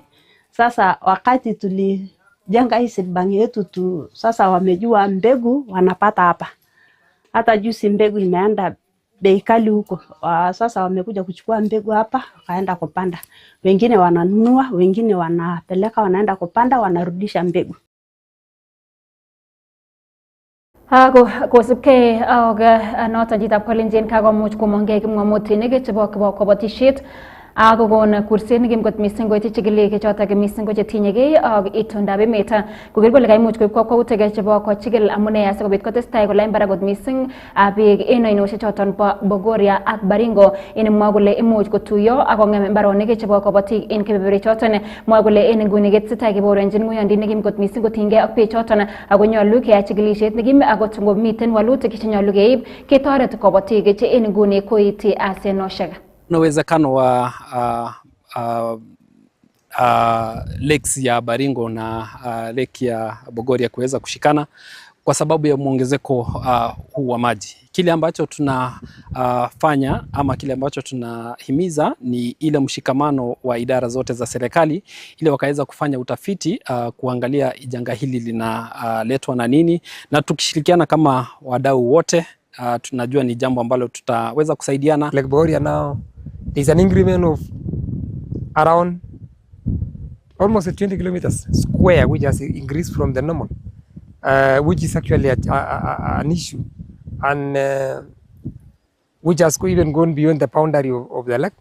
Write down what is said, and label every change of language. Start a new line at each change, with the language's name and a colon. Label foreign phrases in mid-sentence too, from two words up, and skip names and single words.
Swahili: Sasa wakati jenga hii
English: seed bank
Swahili: yetu sasa wamejua mbegu wanapata hapa. Hata juzi mbegu imeenda bei kali huko. Sasa wamekuja kuchukua mbegu hapa, wakaenda kupanda. Wengine wananunua, wengine wanapeleka wanaenda kupanda, wanarudisha mbegu.
Kalenjin: Kosipke nota jitab kolenjin kakomuch komonge kipng'omutik chebo kabatishet akokon kurset nekimkot mising koityi chikilek chotok mising ko chetinyegei ak itondab emet koker kole kaimuch koib kakwautik chebo kochikil amune asikobit kotestai kolany barak kot mising beek en oinoshek choton bo Bogoria ak Baringo mwa kole imuch kotuiyo akong'em mbaronik chebo kabatik en kebeberwek choton. Mwa kole en nguni ketesetai keborenjin ng'oyondit nekimkot mising kotinygei ak beek choton ako nyolu keyai chikilishet nekim akot ngomiten walutik chenyolu keib ketoret kabatik che en nguni koiti asenoshek.
Swahili: Kuna uwezekano wa lakes ya Baringo na lake ya Bogoria kuweza kushikana kwa sababu ya muongezeko huu wa maji. Kile ambacho tunafanya ama kile ambacho tunahimiza ni ile mshikamano wa idara zote za serikali ili wakaweza kufanya utafiti kuangalia janga hili linaletwa na nini, na tukishirikiana kama wadau wote tunajua ni jambo ambalo tutaweza kusaidiana.
English: Lake Bogoria now there's an increment of around almost 20 kilometers square, which has increased from the normal, which is actually an issue, and which has even gone beyond the boundary of the lake.